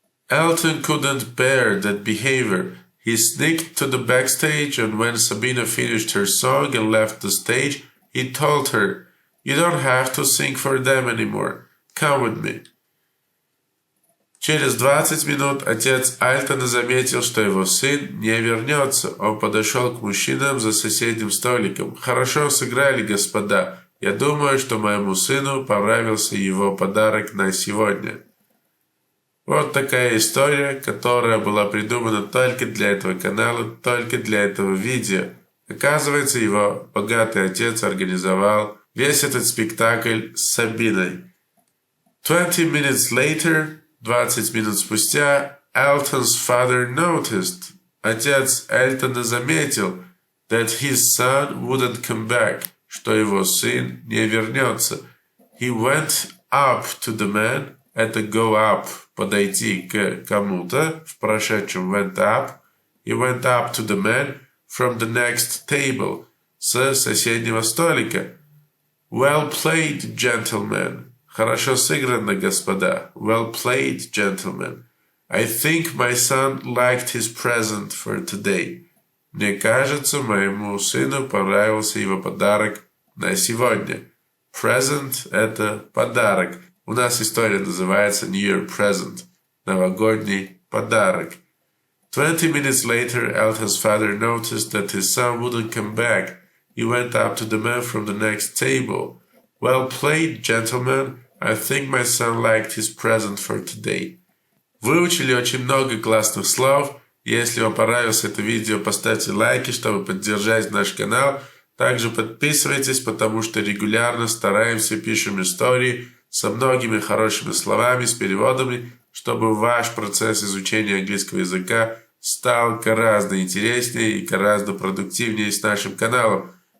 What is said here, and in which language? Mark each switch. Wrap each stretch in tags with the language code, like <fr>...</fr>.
<en>Elton couldn't bear that behavior. He sneaked to the backstage, and when Sabina finished her song and left the stage, he told her, you don't have to sing for them anymore. Come with me.</en> <ru>Через 20 минут отец Альтона заметил, что его сын не вернется. Он подошел к мужчинам за соседним столиком. «Хорошо сыграли, господа. Я думаю, что моему сыну понравился его подарок на сегодня». Вот такая история, которая была придумана только для этого канала, только для этого видео. Оказывается, его богатый отец организовал весь этот спектакль с Сабиной.</ru> <en>20 minutes later...</en> <ru>20 минут спустя,</ru> <en>Elton's father noticed,</en> <ru>отец Эльтона заметил,</ru> <en>that his son wouldn't come back,</en> <ru>что его сын не вернется.</ru> <en>He went up to the man,</en> <ru>это</ru> <en>go up,</en> <ru>подойти к кому-то, в прошедшем</ru> <en>went up. He went up to the man from the next table,</en> <ru>с соседнего столика.</ru> <en>Well played, gentlemen.</en> <ru>Хорошо сыграно, господа.</ru> <en>Well played, gentlemen. I think my son liked his present for today.</en> <ru>Мне кажется, моему сыну понравился его подарок на сегодня. Present – это подарок. У нас история называется</ru> <en>New Year Present.</en> <ru>Новогодний подарок.</ru> <en>20 minutes later, Elton's father noticed that his son wouldn't come back. He went up to the man from the next table. Well played, gentlemen. I think my son liked his present for today.</en> <ru>Выучили очень много классных слов. Если вам понравилось это видео, поставьте лайки, чтобы поддержать наш канал. Также подписывайтесь, потому что регулярно стараемся, пишем истории со многими хорошими словами, с переводами, чтобы ваш процесс изучения английского языка стал гораздо интереснее и гораздо продуктивнее с нашим каналом.</ru>